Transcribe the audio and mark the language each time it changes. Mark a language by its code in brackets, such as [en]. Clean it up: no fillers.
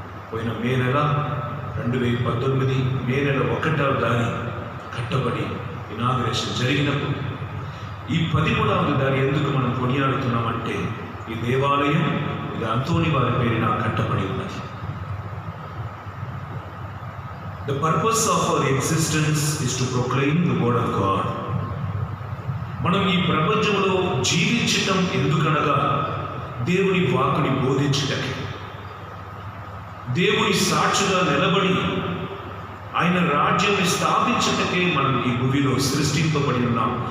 [te] పోయిన మే నెల 2019 మే నెల 1వ దారి కట్టబడి ఇనాగరేషన్ జరిగినప్పుడు ఈ 13వ దారి ఎందుకు మనం కొనియాడుతున్నామంటే, ఈ దేవాలయం ఇది అంతోని వారి పేరిన కట్టబడి ఉన్నది. [en] The purpose of our existence is to proclaim the word of God. [te] మనం ఈ ప్రపంచంలో జీవించటం ఎందుకనగా దేవుని వాక్కుని బోధించుటకే, దేవుని సాక్షిగా నిలబడి ఆయన రాజ్యాన్ని స్థాపించటకే మనం ఈ భూమిలో సృష్టింపబడి ఉన్నాం.